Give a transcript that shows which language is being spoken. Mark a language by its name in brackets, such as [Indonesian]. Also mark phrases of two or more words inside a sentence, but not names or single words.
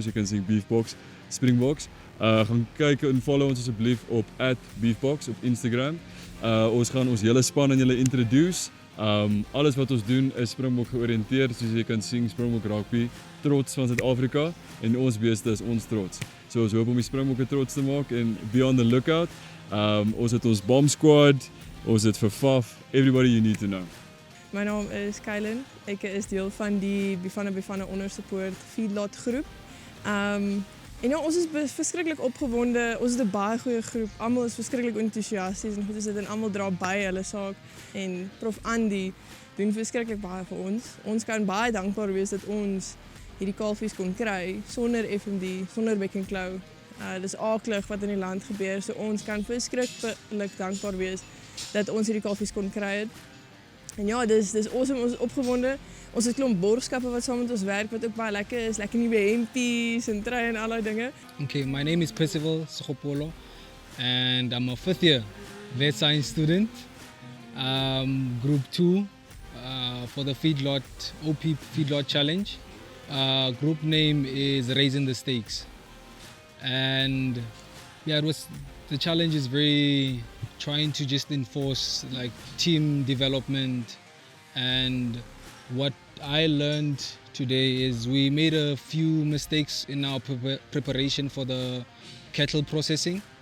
[Afrikaans] So jy kan sien Beefbox, Springboks. Gaan kyk en follow ons asseblief op @Beefbox op Instagram. Ons gaan ons hele span aan julle introduce. Alles wat ons doen is Springbok georiënteerd, soos jy kan sien Springbok Rugby, trots van Suid-Afrika en ons beeste is ons trots. So ons hoop om die Springbokke trots te maak en [English] be on the lookout. [Afrikaans] Ons het ons bomb squad, ons het vir FAF, [English] everybody you need to know. [Afrikaans] My naam is Kylen. Ek is deel van die Bifana ondersupport feedlot groep. En ja, ons is verskriklik opgewonde. Ons is 'n baie goeie groep. Almal is verskriklik entoesiasties en goed is dit en almal dra by hulle saak en Prof Andy doen verskriklik baie vir ons. Ons kan baie dankbaar wees dat ons hierdie kalfies kon kry sonder FMD, sonder Beck and Claw. Dis aaklig wat in die land gebeur. So ons kan verskriklik dankbaar wees dat ons hierdie kalfies kon kry het. En ja, dis awesome, ons is opgewonde. Ons het 'n klomp borgskappe wat saam met ons werk wat ook baie lekker is, lekker nuwe hempies en trui en al daai dinge. [English] Okay, my name is Percival Sokopolo and I'm a 5th year vet science student, group 2 for the feedlot OP Feedlot Challenge. Group name is Raising the Stakes. And yeah, the challenge is very trying to just enforce like team development, and what I learned today is we made a few mistakes in our preparation for the cattle processing,